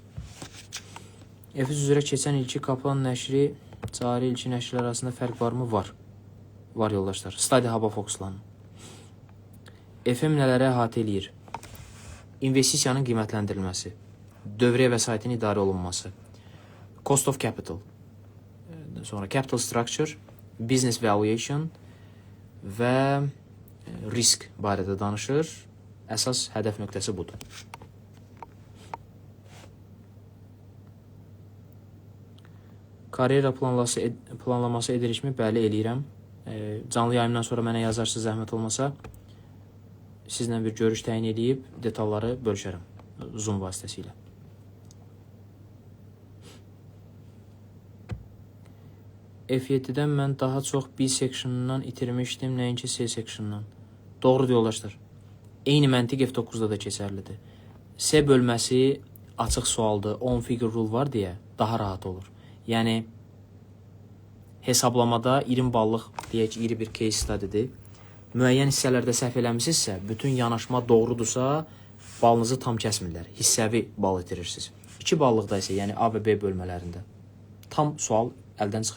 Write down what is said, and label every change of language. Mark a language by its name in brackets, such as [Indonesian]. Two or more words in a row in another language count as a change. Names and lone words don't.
[Azerbaijani] F3 üzrə keçən ilki Kaplan nəşri, cari ilki nəşrlər arasında fərq varmı? Var. Var yoldaşlar. Study Hub-a fokuslanın. FM nələrə əhatə eləyir? İnvestisiyanın qiymətləndirilməsi, dövriyyə vəsaitin idarə olunması, [English] cost of capital, sonra capital structure, business valuation [Azerbaijani] və risk barədə danışır. Əsas hədəf nöqtəsi budur. Karyera planlaması edirikmi? Bəli, eləyirəm. Canlı yayımdan sonra mənə yazarsınız, zəhmət olmasa. Sizlə bir görüş təyin edib detalları bölüşərəm Zoom vasitəsilə. F7-dən mən daha çox B sectionundan itirmişdim, nəinki C sectionundan. Doğrudur yoldaşlar. Eyni məntiq F9-da da keçərlidir. C bölməsi açıq sualdır, 10 [English] figure rule [Azerbaijani] var deyə daha rahat olur. Yəni, hesablamada 20 ballıq, deyək ki, iri bir [English] case study'dir. [Azerbaijani] Müəyyən hissələrdə səhv eləmisinizsə, bütün yanaşma doğrudursa, balınızı tam kəsmirlər. Hissəvi bal itirirsiniz. 2 ballıqda isə, yəni A və B bölmələrində tam sual əldən çıxır.